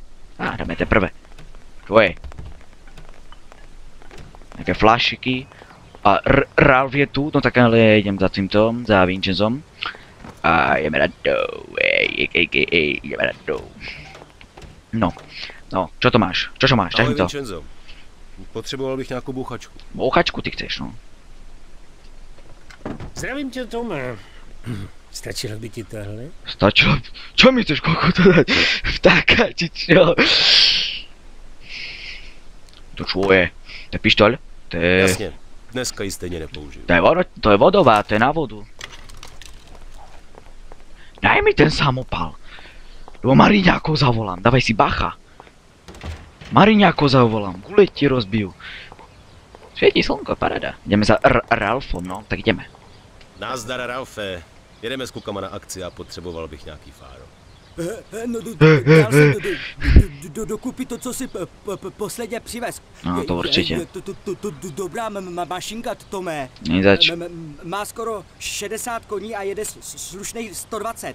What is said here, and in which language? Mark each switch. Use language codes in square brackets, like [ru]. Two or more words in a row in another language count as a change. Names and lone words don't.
[sk] Á, dáme tie prvé. Čo je? Nejaké flašiky. A Ralf je tu, no tak ale idem za týmto, za Vincenzom. A ideme na do. Ideme na do. No, čo to máš? Čo máš? Ahoj, Vincenzo. [cs] Potřeboval bych nějakou bouchačku. Bouchačku ty chceš, no. Zdravím tě, Tome. Stačilo by ti tohle? Stačilo? [sk] Čo mi chceš koľko to dať? Vtáka, či čo? To čo je? To je pištoľ? To je... [cs] Jasně, dneska ji stejně nepoužiju. [sk] To je vodová, to je na vodu. Daj mi ten samopal. Lebo Mariňákov zavolám, dávaj si bacha. Mariňákov zavolám, guleť ti rozbijú. Svieti slnko, paráda. Ideme za Ralfom, no, tak ideme. [cs] Nazdar, Ralfe. Jedeme s klukama na akci a potřeboval bych nějaký fáro. No, dal jsem dokupy to, co si posledně přivez. No, to určitě. Dobrá mašinka, Tome. Není zač. Má skoro 60 koní a jede slušnej 120.